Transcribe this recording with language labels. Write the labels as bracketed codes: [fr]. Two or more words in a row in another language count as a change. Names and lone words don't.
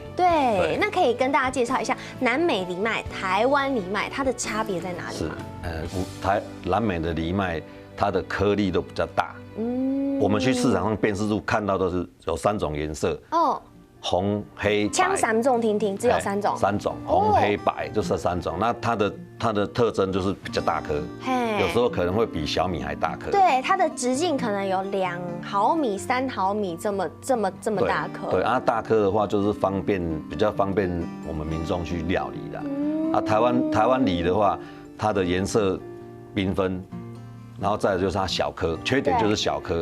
[zh] 對，那可以跟大家介紹一下南美藜麥、台灣藜麥，它的差別在哪裡嗎？南美的藜麥，它的顆粒都比較大。我們去市場上辨識度看到都是有3種顏色。哦。紅、黑、白。槍3種聽聽，只有3種。3種，紅、黑、白就是3種。那它的特徵就是比較大顆，有時候可能會比小米還大顆。對，它的直徑可能有2毫米、3毫米這麼大顆。對啊，大顆的話就是比較方便我們民眾去料理的。啊，台灣梨的話，它的顏色繽紛， 然后再来就是它小颗，缺点就是小颗，